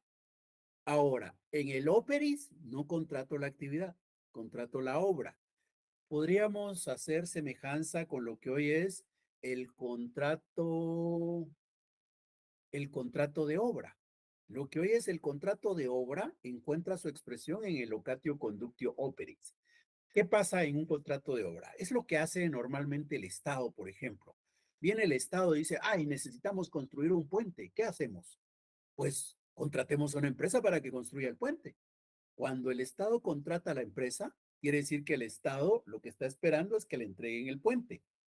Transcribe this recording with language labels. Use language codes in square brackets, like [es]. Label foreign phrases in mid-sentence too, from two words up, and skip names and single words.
[es] Ahora, en el operis no contrato la actividad, contrato la obra. Podríamos hacer semejanza con lo que hoy es el contrato de obra. Lo que hoy es el contrato de obra encuentra su expresión en el [la] locatio conductio operis. [es] ¿Qué pasa en un contrato de obra? Es lo que hace normalmente el Estado, por ejemplo. Viene el Estado y dice, ay, necesitamos construir un puente. ¿Qué hacemos? Pues contratemos a una empresa para que construya el puente. Cuando el Estado contrata a la empresa, quiere decir que el Estado lo que está esperando es que le entreguen el puente.